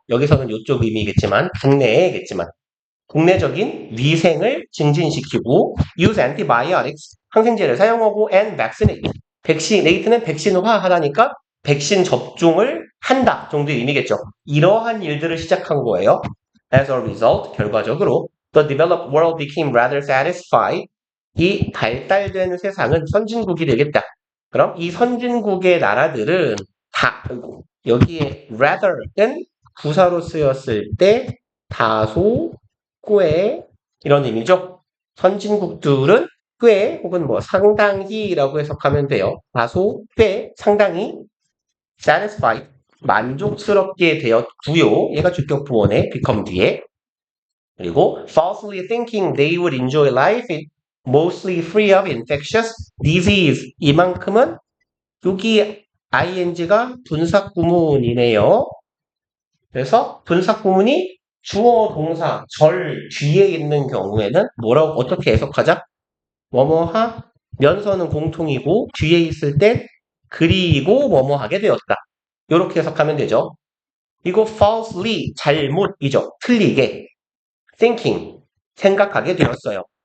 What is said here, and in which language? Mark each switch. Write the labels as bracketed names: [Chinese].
[Korean] 여기서는 이쪽 의미겠지만 국내에겠지만 국내적인 위생을 증진시키고 [English] use antibiotics [Korean] 항생제를 사용하고 [English] and vaccinate vaccinate [Korean] 는 백신화하다니까 백신 접종을 한다 정도의 의미겠죠. 이러한 일들을 시작한 거예요. [English] As a result [Korean] 결과적으로 [English] the developed world became rather satisfied [Korean] 이 발달된 세상은 선진국이 되겠다. 그럼 이 선진국의 나라들은 다 여기에 rather은 부사로 쓰였을 때 다소 꽤 이런 의미죠. 선진국들은 꽤 혹은 뭐 상당히라고 해석하면 돼요. 다소 꽤 상당히 satisfied 만족스럽게 되었고요. 얘가 주격 부원에 [English] become [Korean] 뒤에 그리고 [English] falsely thinking they would enjoy life mostly free of infectious disease [Korean] 이만큼은 여기 ing가 분사구문이네요. 그래서 분사구문이 주어 동사 절 뒤에 있는 경우에는 뭐라고 어떻게 해석하자? 뭐뭐하 면서는 공통이고 뒤에 있을 땐 그리고 뭐뭐 하게 되었다. 이렇게 해석하면 되죠. 이거 falsely 잘못이죠. 틀리게 thinking 생각하게 되었어요.